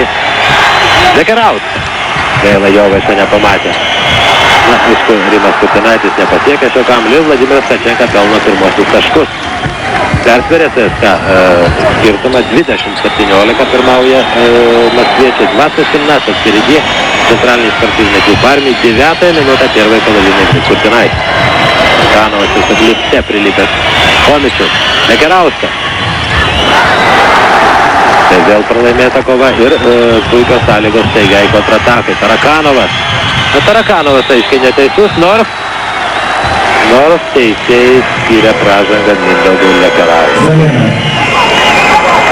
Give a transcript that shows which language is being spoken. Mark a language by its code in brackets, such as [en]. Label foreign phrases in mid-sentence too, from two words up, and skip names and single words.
[lt] Lekerauskas. Gaila, Jovaišą nepamatė. Na, aišku, Rimas Kucinaitis nepasiekė šio kamuolio, Vladimiras Kačenka pelno pirmosius taškus. Persverė CSKA skirtumą 20-17 pirmauja maskviečiai 20-17 [ru] впереди центральный спортивный клуб армии. 9 минута первой половины Kucinaitis. [lt] Kanovas jau suglipte prilipęs Chomičius. Lekerauskas. Tai vėl pralaimėta kova ir puikios sąlygos staigiai kontratakai. Tarakanovas. Tarakanovas aiškiai neteisus, nors teisėjai skyrė pražangą Mindaugui Lekerauskui.